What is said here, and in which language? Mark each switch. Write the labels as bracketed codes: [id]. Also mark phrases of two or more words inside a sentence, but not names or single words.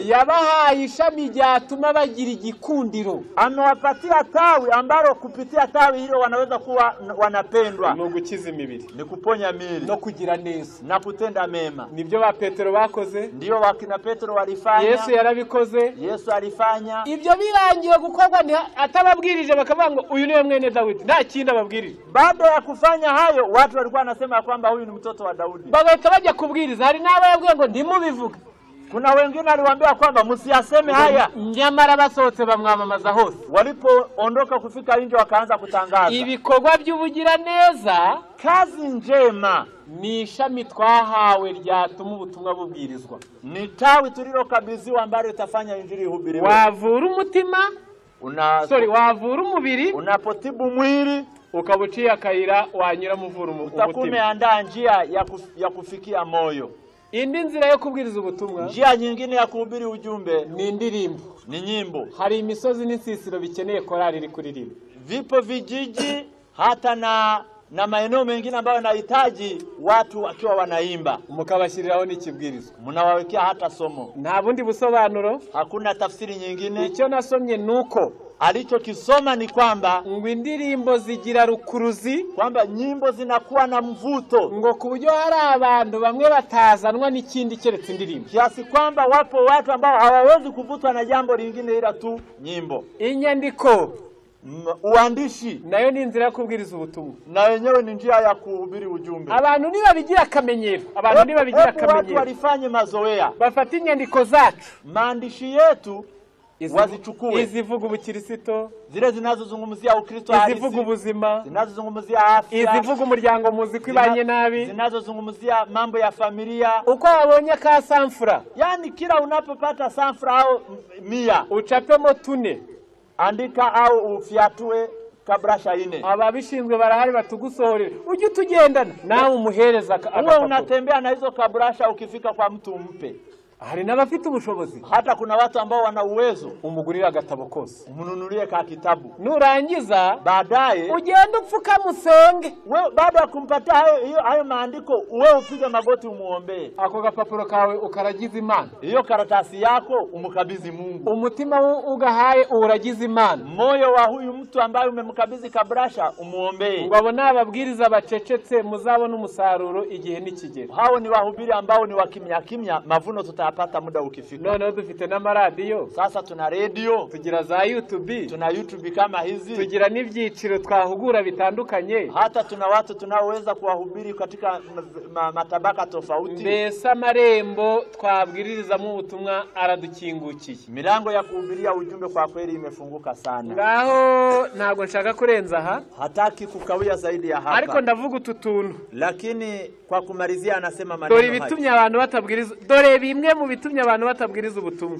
[rw] yabahaye ishami ryatuma bagira igikundiro. [sw] Amewapatia tawi ambalo kupitia tawi hilo wanaweza kuwa wanapendwa. [rw] No gukiza imibiri, [sw] ni kuponya mili, [rw] no kugira neza, [sw] na kutenda mema. [rw] Nibyo ba Petero bakoze, [sw] ndio wakina Petero walifanya. [rw] Yesu yarabikoze, [sw] Yesu alifanya. [rw] Ibyo birangiye gukorwa atababwirije bakavuga ngo uyu niwe mwene Dawidi, nta kindi ababwirije. [sw] Baada ya kufanya hayo, watu walikuwa wanasema kwamba huyu ni mtoto wa Daudi. [rw] Bagahita bajya kubwiriza. Hari n'abo yabwiye ngo ndimubivuga. [sw] Kuna wengine aliwaambia kwamba msiyaseme haya. [rw] Nyamara basohotse bamwamamaza hose. [sw] Walipoondoka kufika nje wakaanza kutangaza. [rw] Ibikorwa by'ubugira neza, [sw] kazi njema, [rw] ni ishami twahawe ryatuma ubutumwa bubwirizwa. [sw] Ni tawi tulilokabidhiwa ambalo litafanya injili ihubiriwe. [rw] Wavura umutima, wavura umubiri, [sw] unapotibu mwili, [rw] ukabuciye akayira wanyura muvura umutima. [sw] Utakumeandaa njia ya kufikia moyo. [rw] Indi nzira yo kubwiriza ubutumwa, [sw] njia nyingine ya kuhubiri ujumbe, [rw] ni indirimbo, [sw] ni nyimbo. [rw] Hari imisozi n'insisiro bikeneye korali iri kuririmba. [sw] Vipo vijiji hata na maeneo mengine ambayo yanahitaji watu wakiwa wanaimba. [rw] Mukabashyiriraho n'ikibwirizwa, [sw] mnawawekea hata somo. [rw] Nta bundi busobanuro, [sw] hakuna tafsiri nyingine. [rw] Icyo nasomye nuko [sw] alichokisoma ni kwamba [rw] ngo indirimbo zigira rukuruzi, [sw] kwamba nyimbo zinakuwa na mvuto, [rw] ngo kuburyo hari abantu bamwe batazanwa n'ikindi keretse indirimbo, [sw] kiasi kwamba wapo watu ambao hawawezi kuvutwa na jambo lingine ila tu nyimbo. [rw] Inyandiko, [sw] uandishi, [rw] nayo ni inzira yo kubwiriza ubutumwa, [sw] na wenyewe ni njia ya kuhubiri ujumbe. [rw] Abantu nibabigira akamenyero, [sw] watu walifanye mazoea, [rw] bafata inyandiko zacu, [sw] maandishi yetu wazichukue, [rw] izivuga ubukirisito, [sw] zile zinazozungumzia Ukristo halisi, [rw] izivuga ubuzima, [sw] zinazozungumzia afya, [rw] izivuga umuryango muzi kwibanye nabi, [sw] zinazozungumzia mambo ya familia. [rw] Uko wabonye ka sanfura, [sw] yani kila unapopata sanfura au 100, uchapemo 4, andika au ufiatue kabrasha 4. [rw] Ababishinzwe barahari batugusohorera, ujye utugendana nawe umuhereza. [sw] Uwe unatembea na hizo kabrasha, ukifika kwa mtu umpe. [rw] Hari n'abafite ubushobozi, [sw] hata kuna watu ambao wana uwezo, [rw] umugurira agatabo kose, [sw] umununulie ka kitabu. [rw] Nurangiza [sw] baadaye [rw] ugenda upfuka musenge. [sw] Wewe baada ya kumpatia hayo maandiko, wewe upige magoti umuombe. [rw] Ako gapapuro kawe ukaragiza Imana, [sw] hiyo karatasi yako umukabidhi Mungu. [rw] Umutima ugahaye uragiza Imana, [sw] moyo wa huyu mtu ambaye umemkabidhi kabrasha umuombe. [rw] Ngabo n'ababwiriza bacecetse muzabona umusaruro igihe nikigera. [sw] Hao ni wahubiri ambao ni wakimya kimya, mavuno tutapata muda ukifika. [rw] None dufite n'amaradiyo, [sw] sasa tuna radio, [rw] tugira za YouTube, [sw] tuna YouTube kama hizi, [rw] tugira n'ibyiciro twahugura bitandukanye, [sw] hata tuna watu tunaoweza kuwahubiri katika matabaka tofauti. [rw] Mbese amarembo twabwirizamo ubutumwa aradukingukiye, [sw] milango ya kuhubiria ujumbe kwa kweli imefunguka sana. [rw] Ngaho ntago nshaka kurenza aha, [sw] hataki kukawia zaidi ya hapa, [rw] ariko ndavuga ututuntu. [sw] Lakini kwa kumalizia anasema maneno haya, [rw] dore bitumye abantu batabwiriza, dore bimwe mu bitumye abantu batabwiriza ubutumwa.